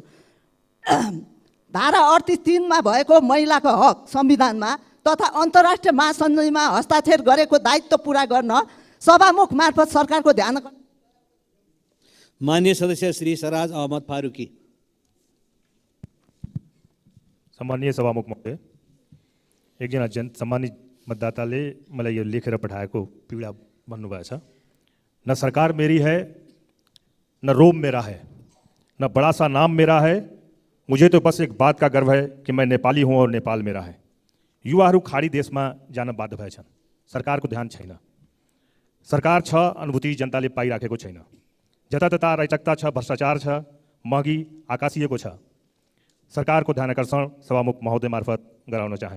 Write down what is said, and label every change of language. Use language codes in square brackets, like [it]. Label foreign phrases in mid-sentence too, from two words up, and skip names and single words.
[ne] धारा 38(3) भएको महिलाको हक संविधानमा तथा अन्तर्राष्ट्रिय महासन्धिमा हस्ताक्षर गरेको दायित्व पुरा गर्न सभामुख मार्फत सरकारको ध्यान। मान्य सदस्य श्री सराज अहमद फारूकी। सम्मानीय सभामुख महोदय, एकजना सम्मानित मतदाताले मलाई यो लेखेर पठाएको पीडा भन्नुभएछ। [hi] न सरकार मेरी है, न रोम मेरा है, न बड़ा सा नाम मेरा है, मुझे तो बस एक बात का गर्व है कि मैं नेपाली हूँ और नेपाल मेरा है। [ne] युवाहरू खाडी देशमा जान बाध्य भएछन्। सरकारको ध्यान छैन। सरकार छ, अनुभूति जनताले पाइराखेको छैन। जतातता अराजकता छ, भ्रष्टाचार छ, महँगी आकाशिएको छ। सरकारको ध्यान आकर्षण सभामुख महोदय मार्फत गराउन चाहे।